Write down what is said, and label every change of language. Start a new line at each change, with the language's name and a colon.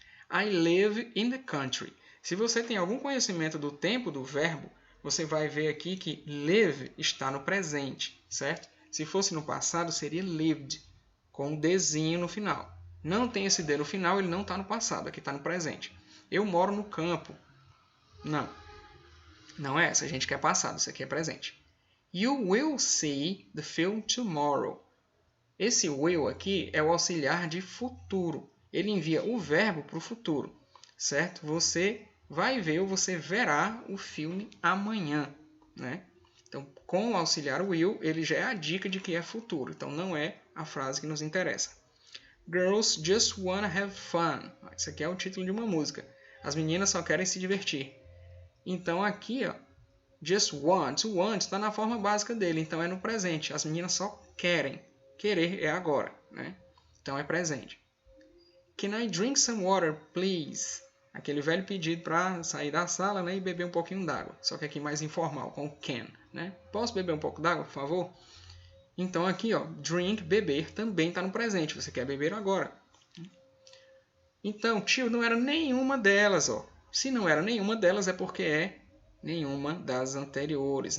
English: I live in the country.
Portuguese: Se você tem algum conhecimento do tempo do verbo, você vai ver aqui que live está no presente, certo? Se fosse no passado, seria lived, com um Dzinho no final. Não tem esse D no final, ele não está no passado, aqui está no presente. Eu moro no campo. Não. Não é essa, a gente quer passado, isso aqui é presente.
English: You will see the film tomorrow.
Portuguese: Esse will aqui é o auxiliar de futuro. Ele envia o verbo para o futuro, certo? Você vai ver ou você verá o filme amanhã, né? Então, com o auxiliar will, ele já é a dica de que é futuro. Então, não é a frase que nos interessa.
English: Girls just wanna have fun.
Portuguese: Isso aqui é o título de uma música. As meninas só querem se divertir. Então, aqui, ó, just want. O want está na forma básica dele, então é no presente. As meninas só querem. Querer é agora, né? Então, é presente.
English: Can I drink some water, please?
Portuguese: Aquele velho pedido para sair da sala, né, e beber um pouquinho d'água. Só que aqui mais informal, com can, né? Posso beber um pouco d'água, por favor? Então aqui, ó, drink, beber, também está no presente. Você quer beber agora. Então, tio, não era nenhuma delas, ó. Se não era nenhuma delas, é porque é nenhuma das anteriores.